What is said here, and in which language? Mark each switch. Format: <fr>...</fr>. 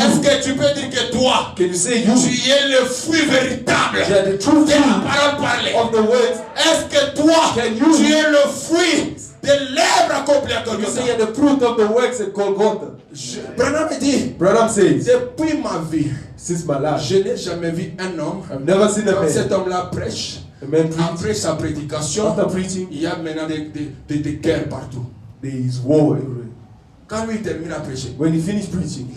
<fr>est-ce que tu peux dire que toi,</fr> <en>can you say you?</en> <fr>tu es le fruit véritable</fr> <en>You are the true</en> <fr>de la</fr> <en>fruit</en> <fr>parole parlée?</fr> <en>of the words.</en> <fr>Est-ce que toi,</fr> <en>Can you?</en> <fr>tu es le fruit de l'œuvre accomplie à</fr> <en>You</en> <fr>Golgotha?</fr> <en>say you are the fruit of the works at Golgotha.</en> <fr>Branham dit,</fr> <en>Branham says,</en> <fr>depuis ma vie,</fr> <en>since my life,</en> <fr>je n'ai jamais vu un homme,</fr> <en>I've never seen a</en> <fr>comme cet</fr> <en>man.</en> <fr>homme-là prêche,</fr> <en>A man preach.</en> <fr>après sa prédication,</fr> <en>After preaching,</en> <fr>il y a maintenant des guerres partout.</fr> <en>there is war everywhere.</en> <fr>Quand lui il termine à prêcher,</fr> <en>When he finished preaching,</en>